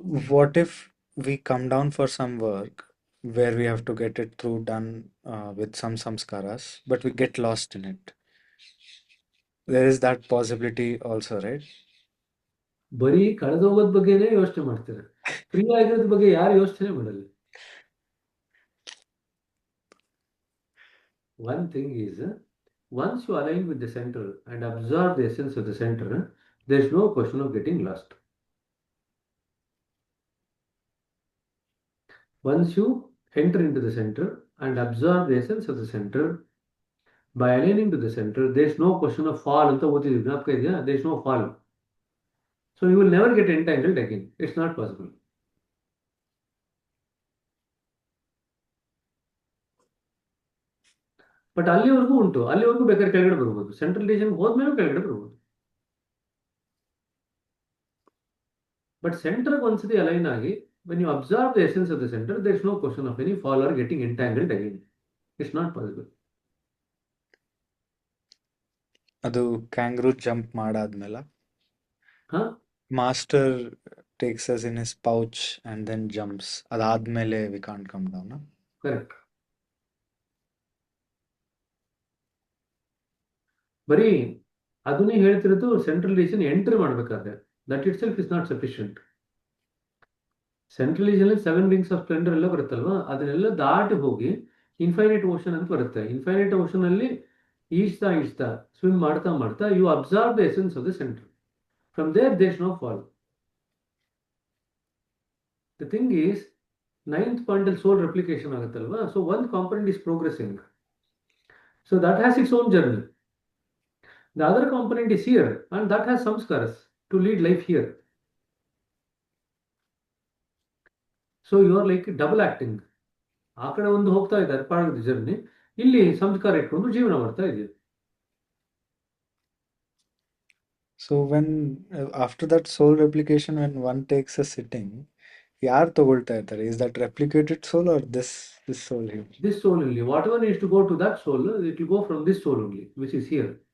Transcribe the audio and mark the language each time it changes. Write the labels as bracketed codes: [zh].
[en] What if we come down for some work where we have to get it through done with some samskaras, but we get lost in it? There is that possibility also, right? [kn] ಬರೀ ಕಳೆದೋಗೋದ್ ಬಗ್ಗೆನೇ ಯೋಚನೆ ಮಾಡ್ತಾರೆ, free ಆಗಿರೋದ್ ಬಗ್ಗೆ ಯಾರು ಯೋಚನೆ ಮಾಡಲ್ಲ. [en] One thing is, once you align with the center and absorb the essence of the center, there is no question of getting lost. Once you enter into the center and absorb the essence of the center, by aligning to the center, there is no question of fall. [kn] Anta ಓದಿದ್ವಿ, ಜ್ಞಾಪಕ ಇದೆಯಾ? [en] There is no fall. So you will never get entangled again. It's not possible. [kn] But ಅಲ್ಲಿವರೆಗೂ ಉಂಟು, ಅಲ್ಲಿವರೆಗೂ ಬೇಕಾದ್ರೆ ಕೆಳಗಡೆ ಬರ್ಬೋದು. Central region ಹೋದ್ಮೇಲೆ ಕೆಳಗಡೆ ಬರ್ಬೋದು. ಬಟ್ ಸೆಂಟರ್ಗೆ ಒಂದ್ಸತಿ ಅಲೈನ್ ಆಗಿ, [en] when you observe the essence of the center, there is no question of any fall or getting entangled again. It's not possible. [kn] ಅದು ಕ್ಯಾಂಗ್ರೂ ಜಂಪ್ ಮಾಡಾದ್ಮೇಲೆ ಹಾ, [en] Master takes us in his pouch and then jumps. ಅದಾದ್ಮೇಲೆ we can't come down. Huh? Correct. [kn] ಬರೀ ಅದನ್ನೇ ಹೇಳ್ತಿರೋದು central region entry ಮಾಡ್ಬೇಕಾದ್ರೆ [en] That itself is not sufficient. [kn] Central region 7 rings of Splendor ಎಲ್ಲ ಬರುತ್ತಲ್ವಾ, ಅದನ್ನೆಲ್ಲ ದಾಟಿ ಹೋಗಿ ಇನ್ಫೈನೈಟ್ ಓಷನ್ ಅಂತ ಬರುತ್ತೆ. [en] infinite ocean [kn] ಅಲ್ಲಿ ಈಜ್ತಾ ಸ್ವಿಮ್ ಮಾಡ್ತಾ ಮಾಡ್ತಾ [en] You observe the essence of the centre. From there there is no fall. The thing is 9th point [kn] ಅಲ್ಲಿ ಸೋಲ್ ರೆಪ್ಲಿಕೇಶನ್ ಆಗುತ್ತಲ್ವಾ, [en] So ಒಂದು component is progressing, so that has its own journey. The other component is here and that has samskaras to lead life here. So you are like double acting. [kn] ಆ ಕಡೆ ಒಂದು ಹೋಗ್ತಾ ಇದ್ದಾರೆ [en] part of the journey, [kn] ಇಲ್ಲಿ ಸಂಸ್ಕಾರ ಇಟ್ಕೊಂಡು ಜೀವನ ಮಾಡ್ತಾ ಇದೆಯಾ. [en] So when after that soul replication, when one takes a sitting, [kn] ಯಾರು ತಗೊಳ್ತಾ ಇರ್ತಾರೆ? [en] Is that replicated soul or this soul here? This soul only. Whatever needs to go to that soul, it will go from this soul only, which is here.